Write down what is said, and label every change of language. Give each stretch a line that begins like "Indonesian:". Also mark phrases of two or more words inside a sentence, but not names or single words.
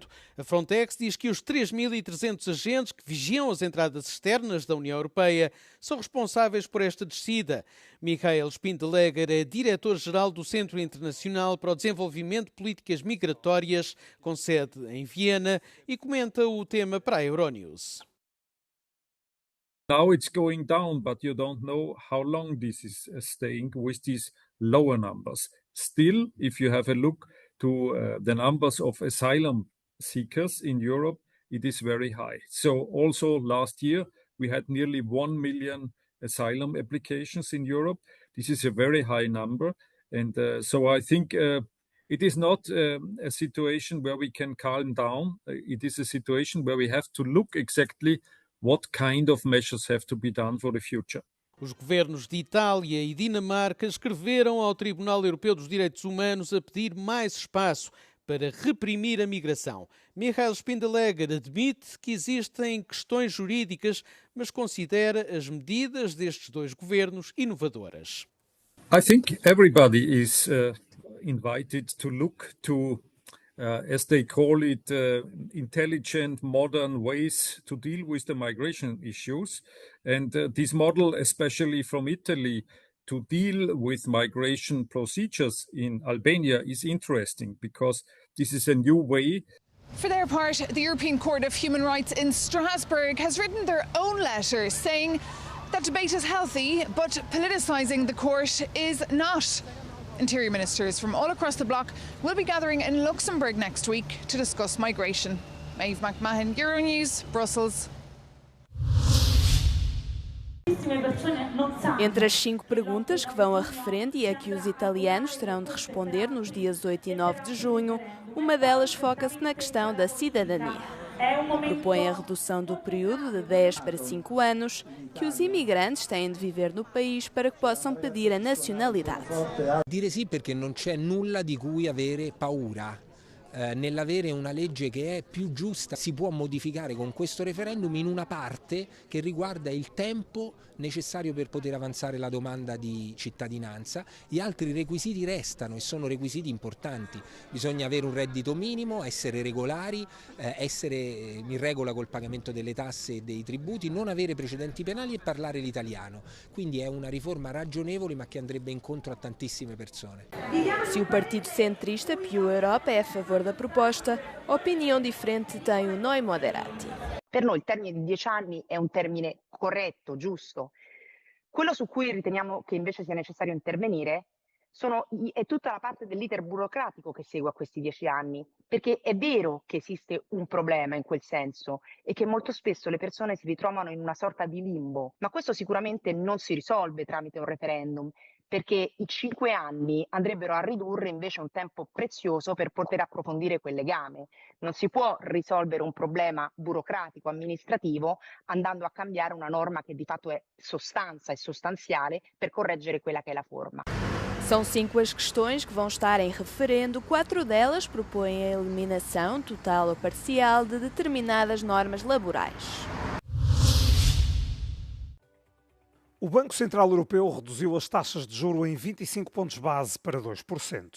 Portuguese: A Frontex diz que os 3.300 agentes que vigiam as entradas externas da União Europeia são responsáveis por esta descida. Michael Spindelegger é diretor-geral do Centro Internacional para o Desenvolvimento de Políticas Migratórias, com sede em Viena, e comenta o tema para a Euronews.
English: Now it's going down, but you don't know how long this is staying with these lower numbers. Still, if you have a look to the numbers of asylum seekers in Europe, it is very high. So also last year, we had nearly 1 million asylum applications in Europe. This is a very high number. And so I think it is not a situation where we can calm down. It is a situation where we have to look exactly what kind of measures have to be done for the future. Os governos de Itália e Dinamarca escreveram ao Tribunal Europeu dos Direitos Humanos a pedir mais espaço para reprimir a migração. Michael Spindelegger admite que existem questões jurídicas, mas considera as medidas destes 2 governos inovadoras. I think everybody is invited to look to as they call it, intelligent, modern ways to deal with the migration issues. And this model, especially from Italy, to deal with migration procedures in Albania is interesting because this is a new way. For their part, the European Court of Human Rights in Strasbourg has written their own letter saying that debate is healthy, but politicising the court is not. Interior ministers from all across the bloc will be gathering in Luxembourg next week to discuss migration. Maeve McMahon, Euronews, Brussels.
Portuguese: Entre as 5 perguntas que vão a referendo e a que os italianos terão de responder nos dias 8 e 9 de junho, uma delas foca-se na questão da cidadania. Propõe a redução do período de 10 para 5 anos que os imigrantes têm de viver no país para que possam pedir a nacionalidade.
Italian: Dire sì perché non c'è nulla di cui avere paura. Nell'avere una legge che è più giusta si può modificare con questo referendum in una parte che riguarda il tempo necessario per poter avanzare la domanda di cittadinanza. Gli altri requisiti restano e sono requisiti importanti. Bisogna avere un reddito minimo, essere regolari, essere in regola col pagamento delle tasse e dei tributi, non avere precedenti penali e parlare l'italiano. Quindi è una riforma ragionevole ma che andrebbe incontro a tantissime persone.
Portuguese: Se o partido centrista Più Europa é a favor da proposta, opinião diferente tem o Noi Moderati.
Italian: Per noi il termine di 10 anni è un termine corretto, giusto. Quello su cui riteniamo che invece sia necessario intervenire è tutta la parte dell'iter burocratico che segue a questi 10 anni, perché è vero che esiste un problema in quel senso e che molto spesso le persone si ritrovano in una sorta di limbo, ma questo sicuramente non si risolve tramite un referendum, perché i 5 anni andrebbero a ridurre invece un tempo prezioso per poter approfondire quel legame. Non si può risolvere un problema burocratico, amministrativo, andando a cambiare una norma che di fatto è sostanza e sostanziale per correggere quella che è la forma.
Portuguese: São 5 as questões que vão estar em referendo. 4 delas propõem a eliminação total ou parcial de determinadas normas laborais. O Banco Central Europeu reduziu as taxas de juros em 25 pontos base para 2%.